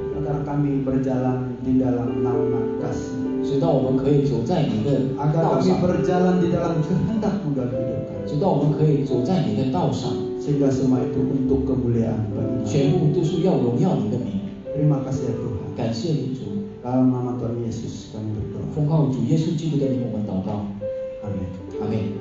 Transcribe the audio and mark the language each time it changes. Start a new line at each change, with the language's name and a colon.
Indonesian: Agar kami berjalan di dalam naungan kasih.
Chinese: 直到我们可以走在你的
Indonesian: Agar
Chinese: 道
Indonesian: kami
Chinese: 上，
Indonesian: berjalan di dalam kehendak-Mu dalam hidup kami.
Chinese: 直到我们可以走在你的道上，
Indonesian: Sehingga semua itu untuk kemuliaan bagi
Chinese: 全部都是要荣耀你的名。
Indonesian: Terima kasih ya Tuhan.
Chinese: 感谢你主，
Indonesian: Dalam nama Tuhan Yesus kami berdoa.
Chinese: 奉靠主耶稣基督的名，我们祷告，
Indonesian: Amin.
Chinese: 阿门。